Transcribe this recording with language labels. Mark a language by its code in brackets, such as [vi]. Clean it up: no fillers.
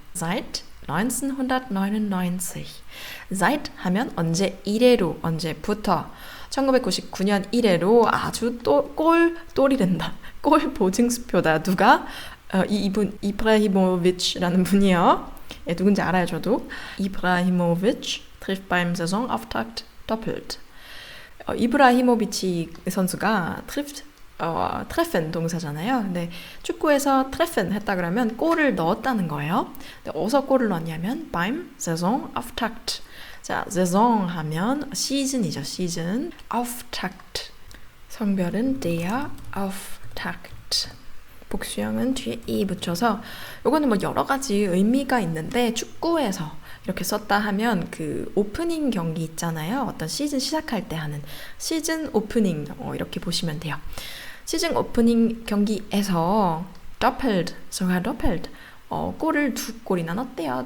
[de] Seit 1999. [ko] Seit 하면 언제 이래로, 언제부터 1999년 이래로 아주 똘이된다. 골 보증수표다. 누가? 이분 이브라히모비치라는 분이요. 예, 누군지 알아요, 저도. [de] 이브라히모비치 trifft beim Saisonauftakt doppelt. [ko] 이브라히모비치 선수가 treffen 동사잖아요. 근데 축구에서 treffen 했다 그러면 골을 넣었다는 거예요. 근데 어디서 골을 넣었냐면 [de] beim Saisonauftakt. [ko] 자, Saison 하면 시즌이죠, 시즌. [de] Auftakt. [ko] 성별은 [de] der Auftakt. [ko] 복수형은 뒤에 이 붙여서 요거는 뭐 여러 가지 의미가 있는데 축구에서 이렇게 썼다 하면 그 오프닝 경기 있잖아요. 어떤 시즌 시작할 때 하는 시즌 오프닝 이렇게 보시면 돼요. 시즌 오프닝 경기에서 [de] doppelt, sogar doppelt [ko] 골을 2골이나 넣었대요.